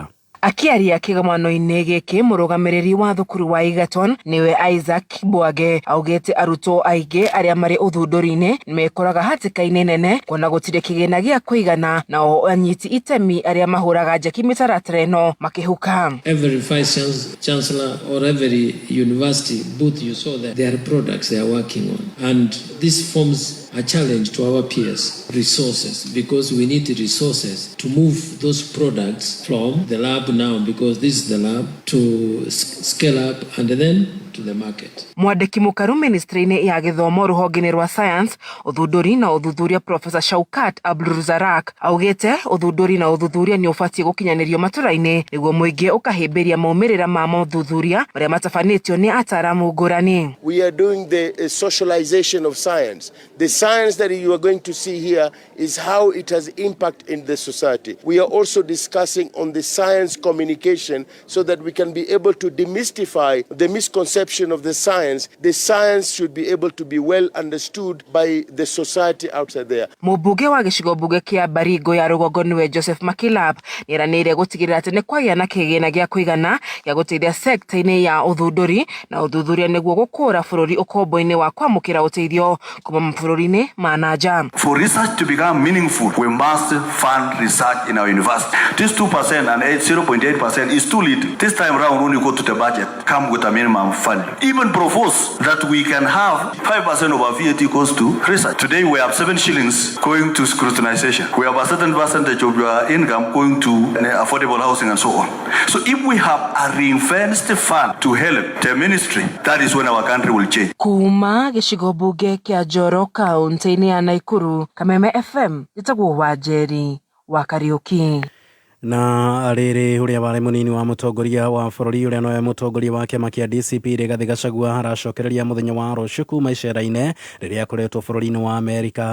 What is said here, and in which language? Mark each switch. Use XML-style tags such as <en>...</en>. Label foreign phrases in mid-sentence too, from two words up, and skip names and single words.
<ki>Akiaria kĩgomano-inĩ gĩkĩ mũrũgamĩrĩri wa thukuru wa Egerton niwe Isaac Bwage augĩte arutwo aingĩ arĩa marĩ ũthundũri-inĩ mekoraga hatĩka-inĩ nene kuona gũtirĩ kĩgĩna gĩa kũigana na anyiti itemi arĩa mahũraga njeki mĩtaratara ĩno makĩhuka.</ki> <en>Every vice chancellor or every university booth you saw there, there are products they are working on, and this forms a challenge to our peers. Resources, because we need resources to move those products from the lab now, because this is the lab, to scale up and then to the market.</en> <ki>Mwandĩki mũkaru ministry-inĩ ya gĩthomo rũhonge-inĩ rwa science, ũthundũri na ũthuthuria Professor Shaukat Abdulrazak augĩte ũthundũri na ũthuthuria nĩ ũbatiĩ gũkinyanĩrio matũra-inĩ nĩguo mũingĩ ũkahĩmbĩria maumĩrĩra ma ũthuthuria marĩa matabanĩtio nĩ ataaramu ngũrani.</ki> <en>We are doing the socialization of science. The science that you are going to see here is how it has impact in the society. We are also discussing on the science communication so that we can be able to demystify the misconception of the science. The science should be able to be well understood by the society outside there.</en> <ki>Mũmbunge wa gĩcigo mbunge kĩa Baringo ya rũgongo nĩwe Joseph Makilap nĩeranĩire gũtigĩrĩra atĩ nĩ kwagĩa na kĩgĩna gĩa kũigana gĩa gũteithia sekta-inĩ ya ũthundũri na ũthuthuria nĩguo gũkũra bũrũri ũkombo-inĩ wa kwamũkĩra ũteithio kuma mabũrũri-inĩ ma nanja.</ki> <en>For research to become meaningful, we must fund research in our university. This 2% and 0.8% is too little. This time around, when you go to the budget, come with a minimum fund. Even propose that we can have 5% of our VAT goes to research. Today we have 7 shillings going to scrutinization. We have a certain percentage of your income going to affordable housing and so on. So if we have a ring-fenced fund to help the ministry, that is when our country will change.</en> <ki>Kuma gĩcigo mbunge kĩa Njoro kaunti-inĩ ya Naikuru, Kameme FM, njĩtagwo wa Njeri wa Kariũki. Na rĩrĩ ũrĩa warĩ mũnini wa mũtongoria wa bũrũri ũrĩa nowe mũtongoria wa kĩama kĩa DCP Rigathĩ Gachagua haracokereria mũthenya wa rũciũ kuma icera-inĩ rĩrĩa akoretwo bũrũri-inĩ wa Amerika.</ki>